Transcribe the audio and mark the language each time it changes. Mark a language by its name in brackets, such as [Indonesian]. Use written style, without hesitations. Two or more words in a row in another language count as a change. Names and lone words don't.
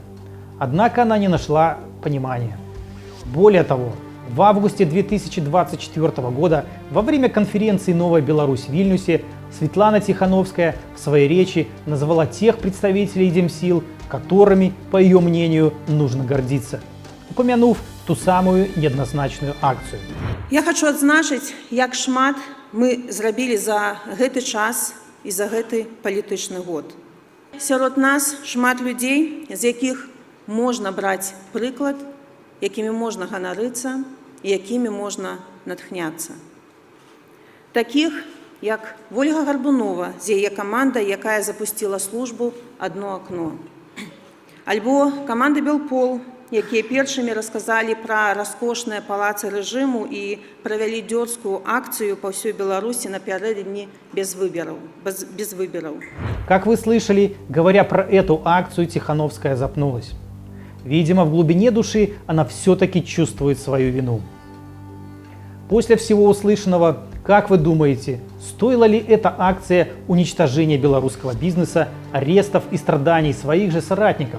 [Russian] Однако она не нашла понимания. Более того, в августе 2024 года во время конференции «Новая Беларусь» в Вильнюсе Светлана Тихановская в своей речи назвала тех представителей демсил, которыми, по ее мнению, нужно гордиться, упомянув ту самую неоднозначную акцию. [Belarusian] Я хочу адзначыць, як шмат мы зрабілі за гэты час і за гэты палітычны год. Сярод нас шмат людзей, з якіх можна браць прыклад, якімі можна ганарыцца і якімі можна натхняцца. Такіх, як Вольга Гарбунова з яе камандай, якая запусціла службу «Одно окно». Альбо каманда «Белпол», якія першымі расказалі пра раскошныя палацы рэжыму і правялі дзёрзкую акцыю па ўсёй Беларусі напярэдадні без выбораў. [Russian] Как вы слышали, говоря про эту акцию, Тихановская запнулась. Видимо, в глубине души она все-таки чувствует свою вину. После всего услышанного, как вы думаете, стоила ли эта акция уничтожения белорусского бизнеса, арестов и страданий своих же соратников?